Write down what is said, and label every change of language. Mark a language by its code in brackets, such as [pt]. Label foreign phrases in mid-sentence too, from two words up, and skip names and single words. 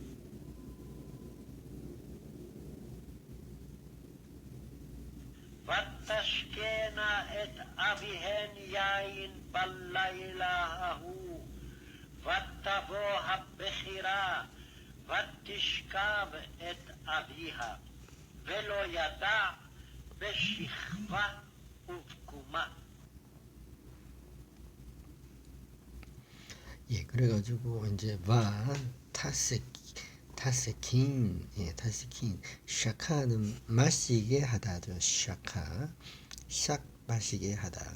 [he] ותשקנה את אביהן יין בלילה ההוא, ותבוא הבכירה, ותשכב את אביה, ולא ידע בשכבה ובקומה. [ko] 예, 그래가지고 이제 타세킨, 예, 타세킨, 샤카는 마시게 하다죠. 샤카, 샥 마시게 하다.